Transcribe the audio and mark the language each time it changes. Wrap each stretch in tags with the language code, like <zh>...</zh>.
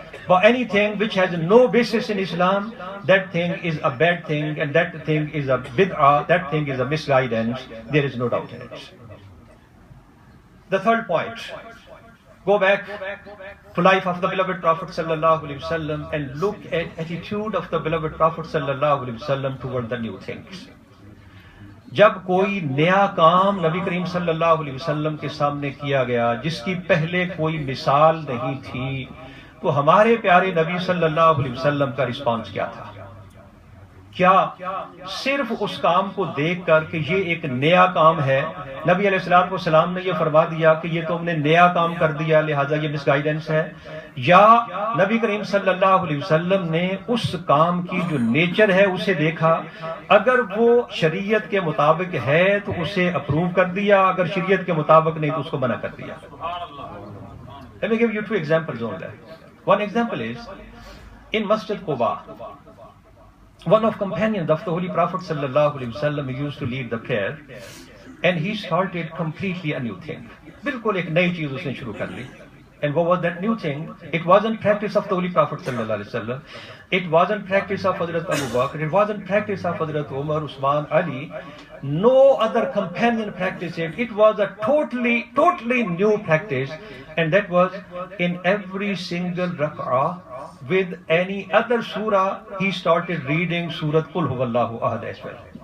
<en>But anything which has no basis in Islam, that thing is a bad thing, and that thing is a bid'ah, that thing is a misguidance. There is no doubt in it. The third point, go back to life of the beloved Prophet sallallahu alaihi wasallam and look at attitude of the beloved Prophet sallallahu alaihi wasallam toward the new things.</en> <ur>جب کوئی نیا کام نبی کریم صلی اللہ علیہ وسلم کے سامنے کیا گیا جس کی پہلے کوئی مثال نہیں تھی, تو ہمارے پیارے نبی صلی اللہ علیہ وسلم کا رسپانس کیا تھا؟ کیا صرف اس کام کو دیکھ کر کہ یہ ایک نیا کام ہے, نبی علیہ الصلوۃ والسلام نے یہ فرما دیا کہ یہ تم نے نیا کام کر دیا لہٰذا یہ مس گائیڈنس ہے, یا نبی کریم صلی اللہ علیہ وسلم نے اس کام کی جو نیچر ہے اسے دیکھا, اگر وہ شریعت کے مطابق ہے تو اسے اپروو کر دیا, اگر شریعت کے مطابق نہیں تو اس کو منع کر دیا؟</ur> <en>Let me give you two examples on that. One example is in Masjid Quba. One of companions of the Holy Prophet sallallahu alaihi wasallam used to lead the prayer, and he started completely a new thing.</en> <ur>بالکل ایک نئی چیز اس نے شروع کر لی.</ur> <en>And what was that new thing? It wasn't practice of the Holy Prophet sallallahu alaihi wasallam. It wasn't practice of Hazrat Abu Bakr. It wasn't practice of Hazrat Umar, Usman, Ali. No other companion practiced it. It was a totally new practice, and that was in every single rak'ah with any other surah, he started reading Surah Qul Huwallahu Ahad as well.</en>